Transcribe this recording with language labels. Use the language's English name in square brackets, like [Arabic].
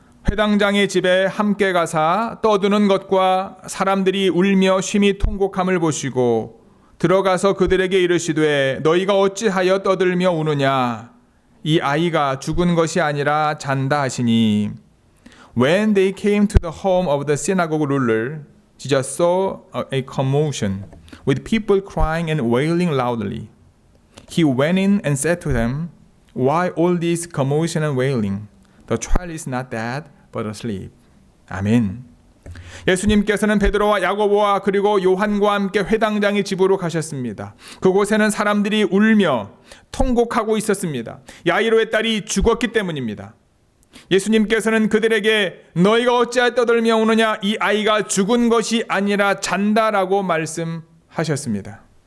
[Korean] 회당장의 집에 함께 가사 떠드는 것과 사람들이 울며 심히 통곡함을 보시고 들어가서 그들에게 이르시되 너희가 어찌하여 떠들며 우느냐? 이 아이가 죽은 것이 아니라 잔다 하시니. [English] When they came to the home of the synagogue ruler, Jesus saw a commotion with people crying and wailing loudly. He went in and said to them, Why all this commotion and wailing? The child is not dead, but asleep. [Korean] 아멘. 예수님께서는 베드로와 야고보와 그리고 요한과 함께 회당장의 집으로 가셨습니다. 그곳에는 사람들이 울며 통곡하고 있었습니다. 야이로의 딸이 죽었기 때문입니다. 예수님께서는 그들에게 너희가 어찌하여 떠들며 우느냐, 이 아이가 죽은 것이 아니라 잔다라고 말씀하셨습니다.